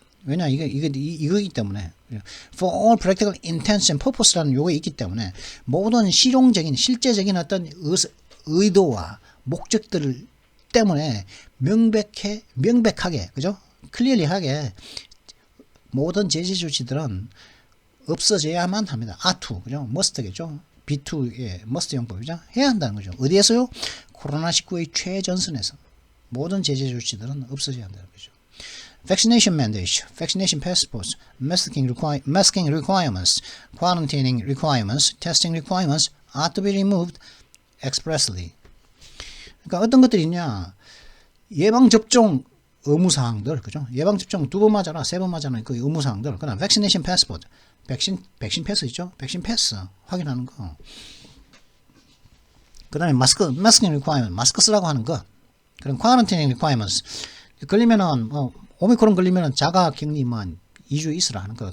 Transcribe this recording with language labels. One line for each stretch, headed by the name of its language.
Korean: 왜냐 이거기 때문에
English: for all practical intents and purpose
Korean: 라는 요게 있기 때문에 모든 실제적인 어떤 의도와 목적들 때문에 명백하게 그죠? 클리어리하게 모든 제재 조치들은 없어져야만 합니다. R2 그죠? must겠죠. B2의 must 용법이죠. 해야 한다는 거죠. 어디에서요? 코로나19의 최전선에서 모든 제재 조치들은 없어져야 한다는 거죠.
English: Vaccination mandates, vaccination passports, masking requirements, quarantining requirements, testing requirements are to be removed expressly.
Korean: 그러니까 어떤 것들이 있냐? 예방접종 의무사항들, 그죠? 예방접종 2번 맞아라, 3번 맞아라, 그 의무사항들. 그 다음 vaccination passport, 백신 패스 있죠? 백신 패스 확인하는 거. 그 다음에 masking requirement, 마스크 쓰라고 하는 거. 그럼 quarantining requirements, 걸리면은 오미크론 걸리면은 자가격리만 2주 있으라 하는 거.